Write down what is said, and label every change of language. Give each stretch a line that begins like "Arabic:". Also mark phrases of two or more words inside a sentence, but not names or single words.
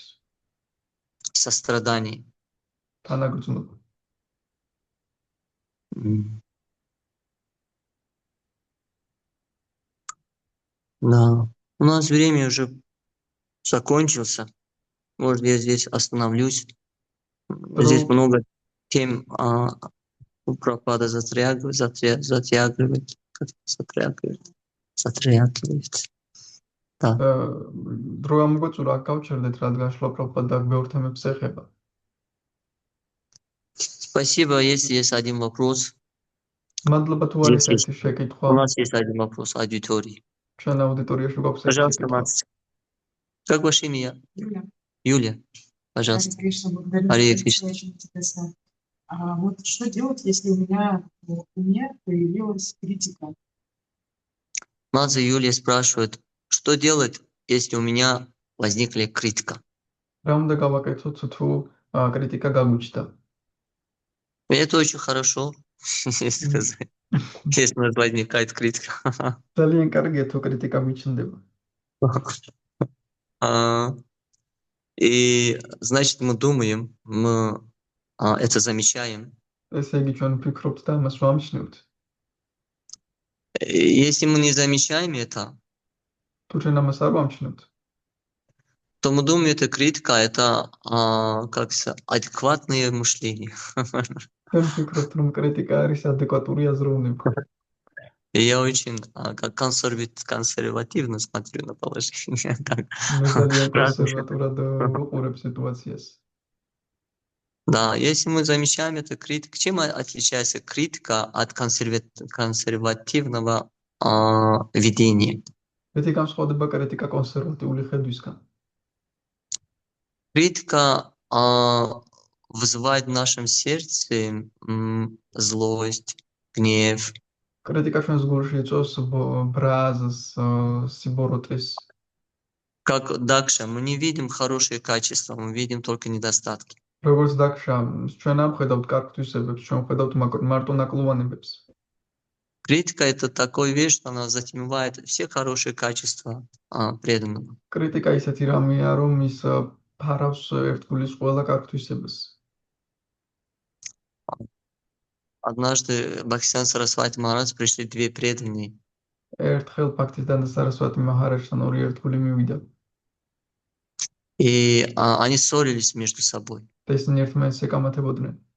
Russian: Сострадание.
Georgian: თანაგრძნობა.
Russian: Да. У нас время уже закончился. Может, я здесь остановлюсь. Здесь много тем у Прабхупады затрагивает. Да.
Georgian: დრო ამოგვეწურა აქ გავჩერდეთ, რადგან შლო პრაბჰუპადა ბევრ თემებს ეხება.
Russian: Спасибо. Если есть один вопрос.
Georgian: მადლობა თუ არის ერთი შეკითხვა.
Russian: У нас есть один вопрос аудитории.
Georgian: ჩვენ აუდიტორიაში გვაქვს ერთი
Russian: Пожалуйста,
Georgian: შეკითხვა.
Russian: Макс. Как ваше имя? Юлия. Пожалуйста. Харе Кришна, благодарю Харе за Кришна. очень интересно. Вот что делать, если у меня в уме появилась критика? Маза Юлия спрашивает, что делать, если у меня возникла критика?
Georgian: რა უნდა გავაკეთოთ თუ კრიტიკა გაგვიჩნდა?
Russian: Это очень хорошо, если сказать. Если у нас возникает критика.
Georgian: ძალიან კარგია თუ კრიტიკა მიჩნდება.
Russian: И значит, мы думаем, мы это замечаем.
Georgian: ესე იგი ჩვენ ვფიქრობთ და ამას ვამჩნევთ.
Russian: Если мы не замечаем это,
Georgian: თუ ჩვენ ამას არ ვამჩნევთ,
Russian: то мы думаем, это критика, это как сказать, адекватное мышление.
Georgian: ჩვენ ვფიქრობთ, რომ კრიტიკა არის ადეკვატური აზროვნება.
Russian: И я очень как консервативно смотрю на положение.
Georgian: მე ძალიან კონსერვატულად ვუყურებ სიტუაციას.
Russian: Да, если мы замечаем это критика, чем отличается критика от консервативного ведения?
Georgian: ერთი განსხვავდება კრიტიკა კონსერვატიული ხედვისგან.
Russian: Критика вызывает в нашем сердце злость, гнев.
Georgian: კრიტიკა ჩვენს გულში იწვევს ბრაზს, სიბოროტეს.
Russian: Как Дакша, мы не видим хорошие качества, мы видим только недостатки.
Georgian: როგორც დაქშა, ჩვენ არ ვხედავთ კარგ თვისებებს, ჩვენ ვხედავთ მარტო ნაკლოვანებებს.
Russian: Критика это такая вещь, что она затмевает все хорошие качества преданного.
Georgian: კრიტიკა ისეთი რამეა, რომ ის ფარავს ერთგულის ყველა კარგ თვისებას.
Russian: Однажды Бхактисиданта Сарасвати Махарадж пришли две преданные.
Georgian: ერთხელ ბაქთისდანტა სარასვატი მაჰარაჯთან ორი ერთგული მივიდა.
Russian: И они ссорились между собой.
Georgian: და ისინი ერთმანეთს ეკამათებოდნენ.